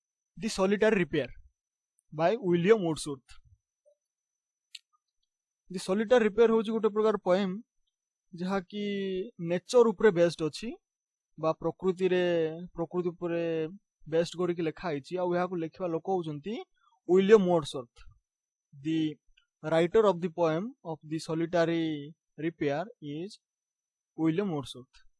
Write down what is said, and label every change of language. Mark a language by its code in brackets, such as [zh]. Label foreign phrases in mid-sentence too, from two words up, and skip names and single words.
[en] The Solitary Repair by William Wordsworth. [or] ଦି ସଲିଟାରୀ ରିପେୟାର ହେଉଛି ଗୋଟେ ପ୍ରକାର ପୋଏମ୍ ଯାହାକି ନେଚର ଉପରେ ବେସ୍ଡ ଅଛି ବା ପ୍ରକୃତି ଉପରେ ବେସ୍ଡ କରିକି ଲେଖା ହେଇଛି। ଆଉ ଏହାକୁ ଲେଖିବା ଲୋକ ହେଉଛନ୍ତି विलियम वुड्सवर्थ। [en] The writer of the poem of the Solitary Repair is [or] विलियम वुड्सवर्थ।